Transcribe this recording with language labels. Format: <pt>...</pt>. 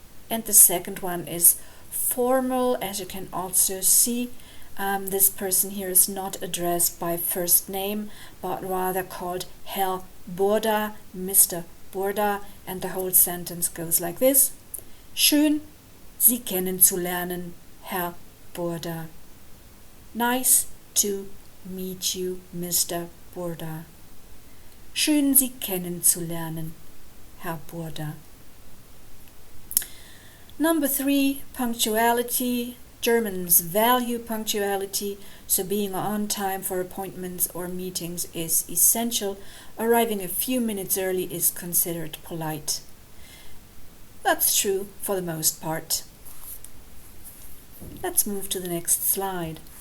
<en>And the second one is formal. As you can also see, this person here is not addressed by first name, but rather called Herr Burda, Mr. Burda, and the whole sentence goes like this.</en> <de>Schön, Sie kennenzulernen, Herr Burda.</de> <en>Nice to meet you, Mr. Burda.</en> <de>Schön, Sie kennenzulernen, Herr Burda.</de> <en>Number 3, punctuality. Germans value punctuality, so being on time for appointments or meetings is essential. Arriving a few minutes early is considered polite. That's true for the most part. Let's move to the next slide.</en>